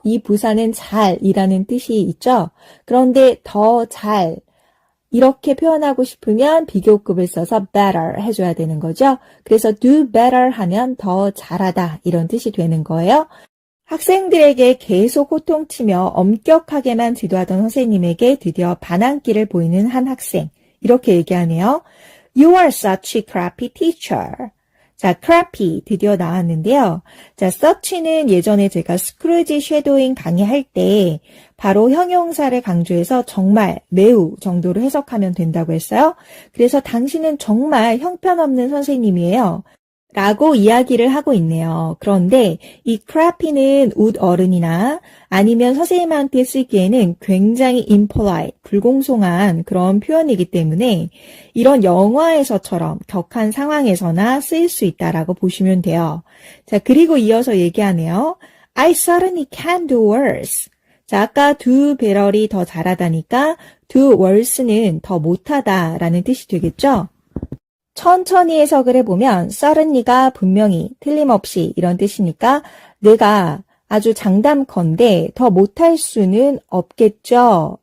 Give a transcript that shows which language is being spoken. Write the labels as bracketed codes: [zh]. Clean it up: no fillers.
[ko] 이 부사는 잘이라는 뜻이 있죠. 그런데 더 잘, 이렇게 표현하고 싶으면 비교급을 써서 better 해줘야 되는 거죠. 그래서 do better 하면 더 잘하다 이런 뜻이 되는 거예요. 학생들에게 계속 호통치며 엄격하게만 지도하던 선생님에게 드디어 반항기를 보이는 한 학생. 이렇게 얘기하네요. [en] You are such a crappy teacher. [ko] 자, crappy 드디어 나왔는데요. 자, such는 예전에 제가 스크루지 쉐도잉 강의할 때 바로 형용사를 강조해서 정말, 매우 정도로 해석하면 된다고 했어요. 그래서 당신은 정말 형편없는 선생님이에요. 라고 이야기를 하고 있네요. 그런데 이 crappy는 웃 어른이나 아니면 선생님한테 쓰기에는 굉장히 impolite, 불공송한 그런 표현이기 때문에 이런 영화에서처럼 격한 상황에서나 쓰일 수 있다라고 보시면 돼요. 자, 그리고 이어서 얘기하네요. [en] I certainly can do worse. [ko] 자, 아까 do better이 더 잘하다니까 do worse는 더 못하다라는 뜻이 되겠죠? 천천히 해석을 해보면 certainly가 분명히 틀림없이 이런 뜻이니까 내가 아주 장담컨대 더 못할 수는 없겠죠.